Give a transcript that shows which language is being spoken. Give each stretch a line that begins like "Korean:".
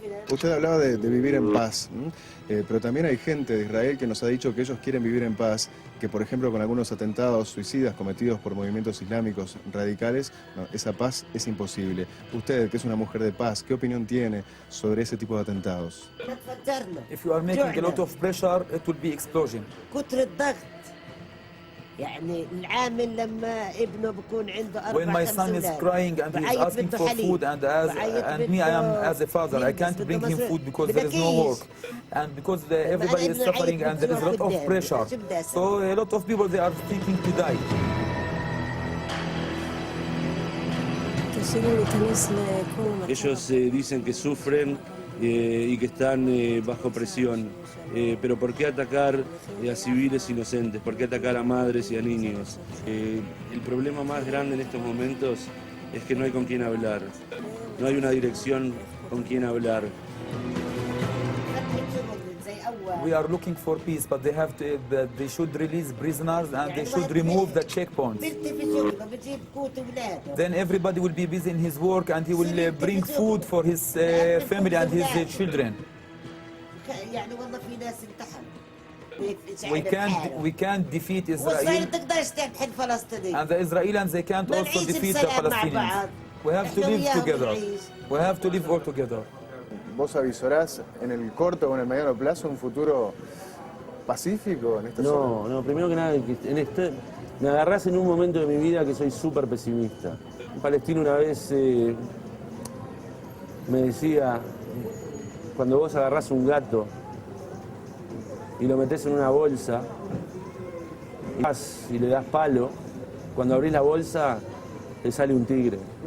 Spanish: Usted hablaba de vivir en paz, pero también hay gente de Israel que nos ha dicho que ellos quieren vivir en paz, que por ejemplo con algunos atentados suicidas cometidos por movimientos islámicos radicales, no, esa paz es imposible. Usted, que es una mujer de paz, ¿qué opinión tiene sobre ese tipo de atentados?
English: If you are making a lot of pressure, it will be explosion. When my son is crying and he is asking for food, and me, I am as a father, I can't bring him food because there is no work, and because everybody is suffering and there is a lot of pressure. So a lot of people, they are thinking to die.
Spanish: Ellos dicen que sufren y que están bajo presión. Pero ¿por qué atacar a civiles inocentes? ¿Por qué atacar a madres y a niños? El problema más grande en estos momentos es que no hay con quién hablar. No hay una dirección con quien hablar.
English: We are looking for peace, but they should release prisoners and they should remove the checkpoints. Then everybody will be busy in his work and he will bring food for his family and his children. We can't defeat Israel, and the Israelis, they can't also defeat the Palestinians. We have to live together. We have to live all together.
Spanish: ¿Vos avisorás en el corto o en el mediano plazo un futuro pacífico en esta zona? No, primero que nada, me agarrás en un momento de mi vida que soy súper pesimista. Un palestino una vez me decía, cuando vos agarrás un gato y lo metés en una bolsa y le das palo, cuando abrís la bolsa te sale un tigre.